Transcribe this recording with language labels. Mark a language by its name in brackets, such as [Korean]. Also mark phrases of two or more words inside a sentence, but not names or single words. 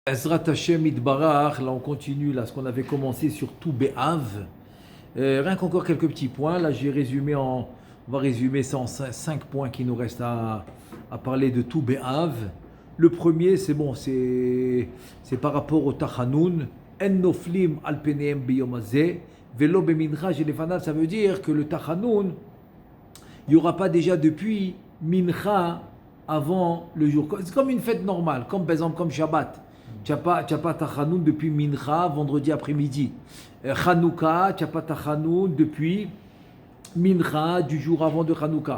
[Hebrew] עזרת השם יתברך, [French] là on continue là, ce qu'on avait commencé sur [Hebrew] ט"ו באב. [French] Rien qu'encore quelques petits points. Là on va résumer ça en 5 points qui nous restent à parler de [Hebrew] ט"ו באב. [French] Le premier, c'est bon, c'est par rapport au Tachanoun. [Hebrew] אין נופלים על פניהם ביום הזה, ולא במנחה שלפניו. [French] Ça veut dire que le Tachanoun, il n'y aura pas déjà depuis Mincha avant le jour. C'est comme une fête normale, comme par exemple comme Shabbat. Tu n'as pas Tachanoun depuis Mincha, vendredi après-midi. Chanouka, tu n'as pas Tachanoun depuis Mincha, du jour avant de Chanouka.